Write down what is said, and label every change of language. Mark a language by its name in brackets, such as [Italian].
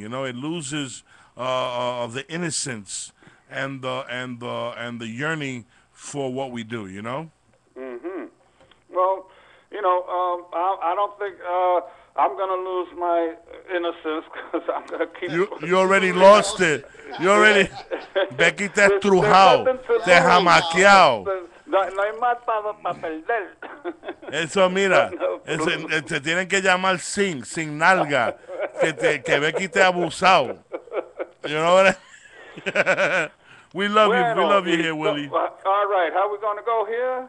[English] It loses the innocence and the yearning for what we do. Mm-hmm. Well, I don't think I'm gonna lose my innocence because I'm gonna keep. You already lost it. You already. [Spanish] Becky te estrujado, te jamaqueado. No hay más para perder. Eso, mira, te tienen que llamar sin nalga, que Becky te ha abusado. [English] You know what We love you here, Willie. All right, how we gonna go here?